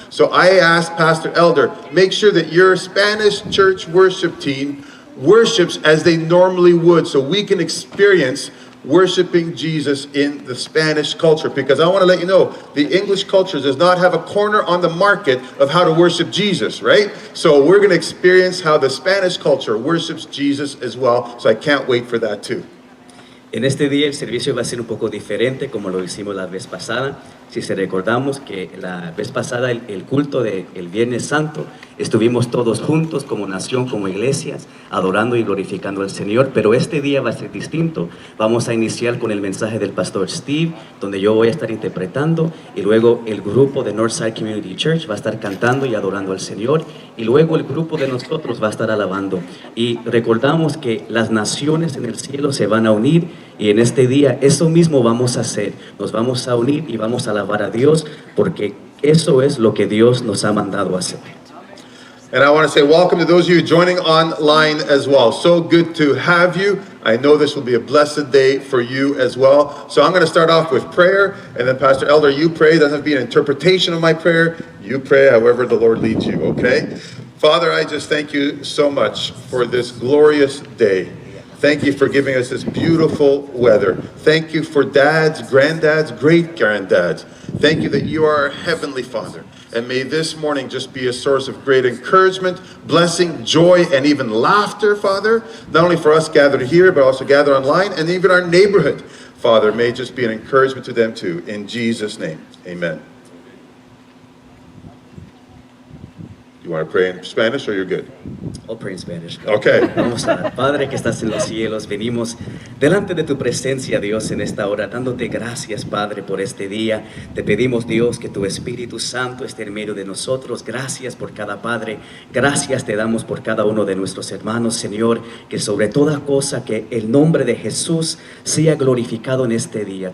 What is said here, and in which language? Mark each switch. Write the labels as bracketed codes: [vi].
[en] So I asked Pastor Elder, make sure that your Spanish church worship team worships as they normally would, so we can experience worshiping Jesus in the Spanish culture. Because I want to let you know, the English culture does not have a corner on the market of how to worship Jesus, right? So we're going to experience how the Spanish culture worships Jesus as well. So I can't wait for that too. [es] En este día el servicio va a ser un poco diferente como lo hicimos la vez pasada. Si se recordamos que la vez pasada el culto del Viernes Santo estuvimos todos juntos como nación, como iglesias, adorando y glorificando al Señor, pero este día va a ser distinto. Vamos a iniciar con el mensaje del pastor Steve, donde yo voy a estar interpretando, y luego el grupo de Northside Community Church va a estar cantando y adorando al Señor, y luego el grupo de nosotros va a estar alabando. Y recordamos que las naciones en el cielo se van a unir, y en este día eso mismo vamos a hacer. Nos vamos a unir y vamos a alabar a Dios, porque eso es lo que Dios nos ha mandado a hacer. [en] And I want to say welcome to those of you joining online as well. So good to have you. I know this will be a blessed day for you as well. So I'm going to start off with prayer, and then Pastor Elder, you pray. It doesn't have to be an interpretation of my prayer. You pray however the Lord leads you, okay? Father, I just thank you so much for this glorious day. Thank you for giving us this beautiful weather. Thank you for dads, granddads, great-granddads. Thank you that you are our Heavenly Father. And may this morning just be a source of great encouragement, blessing, joy, and even laughter, Father. Not only for us gathered here, but also gathered online, and even our neighborhood. Father, may it just be an encouragement to them too. In Jesus' name, amen. You want to pray in Spanish or you're good? I'll pray in Spanish. Okay. [es] Vamos a orar. Padre que estás en los cielos, venimos delante de tu presencia, Dios, en esta hora, dándote gracias, Padre, por este día. Te pedimos, Dios, que tu Espíritu Santo esté en medio de nosotros. Gracias por cada Padre. Gracias te damos por cada uno de nuestros hermanos, Señor, que sobre toda cosa, que el nombre de Jesús sea glorificado en este día.